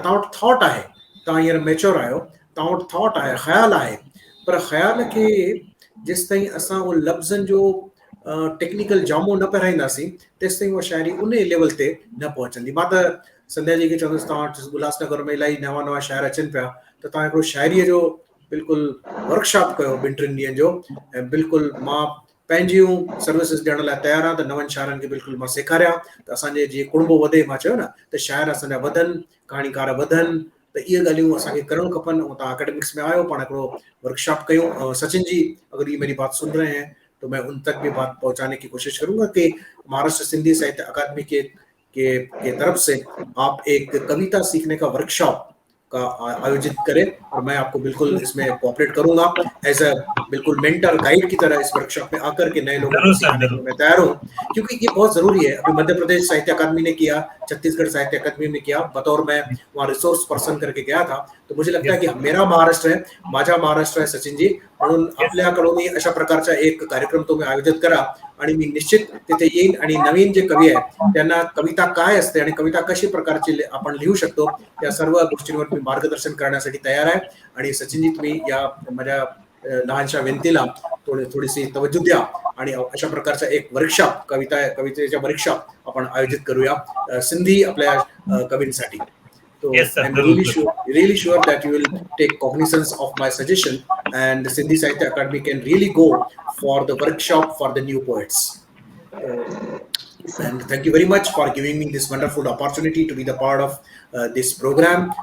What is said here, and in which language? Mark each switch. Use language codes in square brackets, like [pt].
[sd] तव्हां वटि थॉट आहे, तव्हां हींअर मैच्योर आहियो, तव्हां वटि थॉट आहे, ख़्यालु आहे, पर ख़्याल खे जेसि ताईं असां उहो लफ़्ज़नि जो टेक्निकल जामो न पहिराईंदासीं तेसि ताईं उहा शाइरी उन लेवल ते न पहुचंदी। मां त संध्या जी खे चवंदुसि तव्हां वटि उल्हासनगर में इलाही नवां शाइर अचनि पिया, त तव्हां हिकिड़ो शाइरीअ जो बिल्कुलु वर्कशॉप कयो 2-3 ॾींहंनि जो। ऐं बिल्कुलु मां पंहिंजियूं सर्विसिस ॾियण लाइ तयारु आहियां त नवनि शाइरनि खे बिल्कुलु मां सेखारियां त असांजे जीअं कुणबो वधे। मां चयो न त शाइर असांजा वधनि, कहाणीकार वधनि, त इहे ॻाल्हियूं असांखे करणु खपनि। ऐं तव्हां एकेडमिक्स में आयो, पाण हिकिड़ो वर्कशॉप कयूं। [hi] सचिन जी अगर ये मेरी बात सुन रहे हैं तो मैं उन तक भी बात पहुंचाने की कोशिश करूंगा कि महाराष्ट्र सिंधी साहित्य अकादमी के तरफ से आप एक कविता सीखने का वर्कशॉप का आयोजित करें, और मैं आपको बिल्कुल इसमें कोऑपरेट करूंगा एज अ बिल्कुल मेंटर गाइड की तरह इस वर्कशॉप में आकर के नए लोगों को सिखाने के लिए मैं तैयार हूँ, क्योंकि ये बहुत जरूरी है। अभी मध्य प्रदेश साहित्य अकादमी ने किया, छत्तीसगढ़ साहित्य अकादमी में किया, बतौर मैं वहाँ रिसोर्स पर्सन करके गया था। तो मुझे लगता है कि मेरा [mr] महाराष्ट्र आहे, माझा महाराष्ट्र आहे सचिन जी, म्हणून आपल्याकडून अशा प्रकारचा एक कार्यक्रम तुम्ही आयोजित करा आणि मी निश्चित तिथे येईन आणि नवीन जे कवी आहेत त्यांना कविता काय असते आणि कविता कशी प्रकारची आपण लिहू शकतो या सर्व गोष्टींवर मी मार्गदर्शन करण्यासाठी तयार आहे। आणि सचिनजी तुम्ही या माझ्या लहानशा विनंतीला थोडीशी तवज्जो द्या आणि अशा प्रकारचा एक वर्कशॉप कवितेच्या वर्कशॉप आपण आयोजित करूया सिंधी आपल्या कवींसाठी। [en] So I'm really sure that you will take cognizance of my suggestion and the Sindhi Sahitya Academy can really go for the workshop for the new poets. And thank you very much for giving me this wonderful opportunity to be the part of this program.